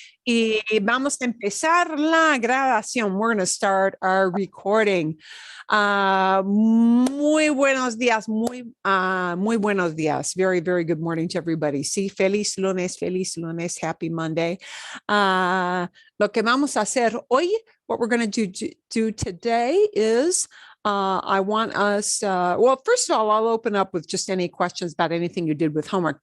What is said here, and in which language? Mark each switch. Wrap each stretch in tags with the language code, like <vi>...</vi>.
<es>Y vamos a empezar la grabación.</es> <en>We're going to start our recording.</en> <es>Muy buenos días, muy buenos días.</es> <en>Very, very good morning to everybody.</en> <es>Sí, feliz lunes,</es> <en>happy Monday.</en> <es>Lo que vamos a hacer hoy,</es> <en>what we're going to do today is I want us, well, first of all, I'll open up with just any questions about anything you did with homework.</en>